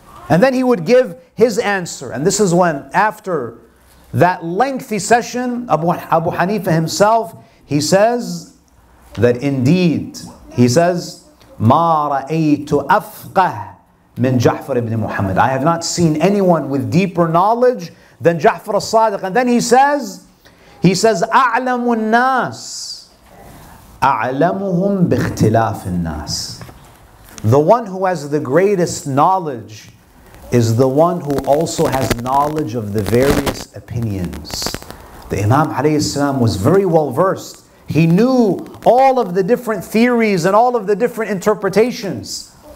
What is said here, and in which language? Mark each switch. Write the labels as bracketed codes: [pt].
[en] And then he would give his answer. And this is when, after that lengthy session, Abu Hanifa himself, he says that indeed, he says, [ar] مَا رَأَيْتُ أَفْقَهْ مِنْ جَعْفَرِ [en] ibn Muhammad. I have not seen anyone with deeper knowledge than Ja'far al-Sadiq. And then he says, [ar] أعلم الناس أعلمهم باختلاف الناس. [en] the one who has the greatest knowledge is the one who also has knowledge of the various opinions. The Imam alayhi salam was very well versed. He knew all of the different theories and all of the different interpretations.